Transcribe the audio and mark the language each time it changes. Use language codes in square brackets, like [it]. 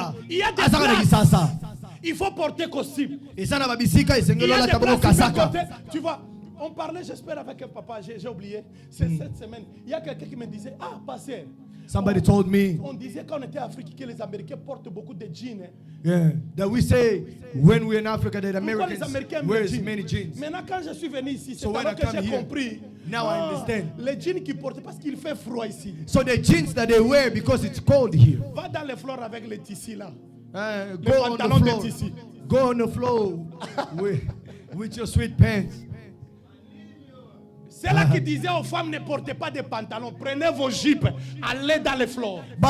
[fr] Il y a des places. Il faut porter costume. Il y a des places tu vois, on parlait, j'espère, avec un papa, j'ai oublié. C'est cette semaine. Il y a quelqu'un qui me disait, pasteur. [en] Somebody told me. [fr] On disait quand on était en Afrique que les Américains portent beaucoup de jeans. [en] Yeah, that we say when we're in Africa that Americans wear many jeans. [fr] Maintenant quand je suis venu ici, c'est alors que j'ai compris. [en] Now I understand. [fr] Les jeans qu'ils portent parce qu'il fait froid ici. [en] So the jeans that they wear because it's cold here. [fr] Va dans les fleurs avec les tissus là. [en] Go on the floor. Go on the floor with your sweet pants. [fr] C'est là qui disait aux femmes ne portez pas de pantalons, prenez vos jupes, allez dans les fleurs.